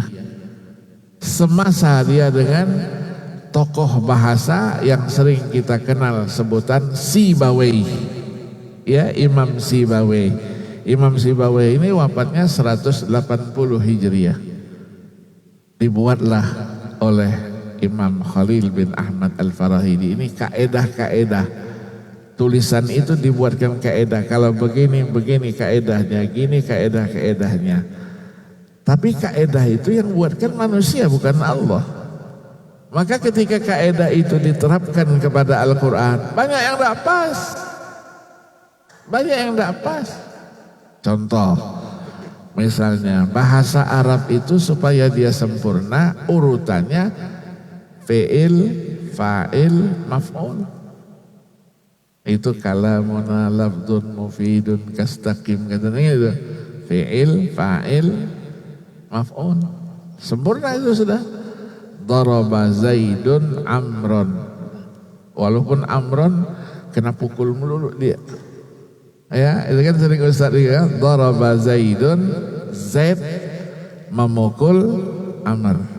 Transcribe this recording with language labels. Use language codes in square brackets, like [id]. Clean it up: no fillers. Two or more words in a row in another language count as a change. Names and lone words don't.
[id] Semasa dia dengan tokoh bahasa yang sering kita kenal sebutan Sibawayh, ya, Imam Sibawayh. Imam Sibawayh ini wafatnya 180 Hijriah. Dibuatlah oleh Imam Khalil bin Ahmad Al-Farahidi ini kaedah-kaedah. Tulisan itu dibuatkan kaedah. Kalau begini kaedahnya, gini kaedah-kaedahnya. Tapi kaedah itu yang buatkan manusia bukan Allah. Maka ketika kaedah itu diterapkan kepada Al-Quran, banyak yang tidak pas. Banyak yang tidak pas. Contoh, misalnya bahasa Arab itu supaya dia sempurna urutannya [ar] فعل فاعل مفعول. [id] Itu [ar] كلامنا لفظ مفيد كاستقم [id] katanya itu. [ar] فعل فاعل مفعول. [id] Sempurna itu sudah. [ar] ضرب زيد عمرا. [id] Walaupun Amron kena pukul melulu dia. Ya, itu kan sering Ustaz juga. [ar] ضرب زيد, [id] Zaid memukul Amr.